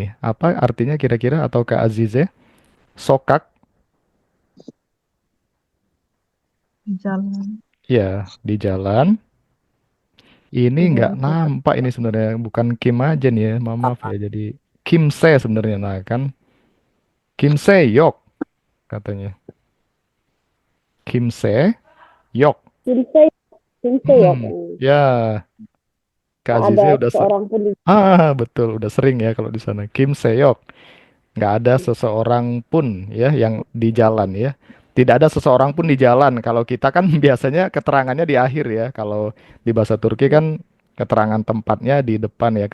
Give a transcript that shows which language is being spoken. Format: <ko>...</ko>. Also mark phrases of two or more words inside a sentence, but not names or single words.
<id>Apa artinya kira-kira atau Kak Azize?</id> <tr>Sokak,</tr> <id>Di jalan. ya, di jalan. Ini Di nggak jalan kota. nampak ini sebenarnya. Bukan Kim aja nih ya. Maaf ya. Jadi</id> <tr>Kim Se</tr> <id>sebenarnya. Nah, kan.</id> <tr>Kim Se Yok katanya. Kim Se Yok. Kimse, Kimse ya.</tr> <id>Hmm, ya, Kak Tak ada Azize udah seorang pun di betul, udah sering ya kalau di sana.</id> <tr>Kim Seyok,</tr> <id>nggak ada seseorang pun ya yang di jalan ya. Tidak ada seseorang pun di jalan. Kalau kita kan biasanya keterangannya di akhir ya. Kalau di bahasa Turki kan keterangan tempatnya di depan ya.</id>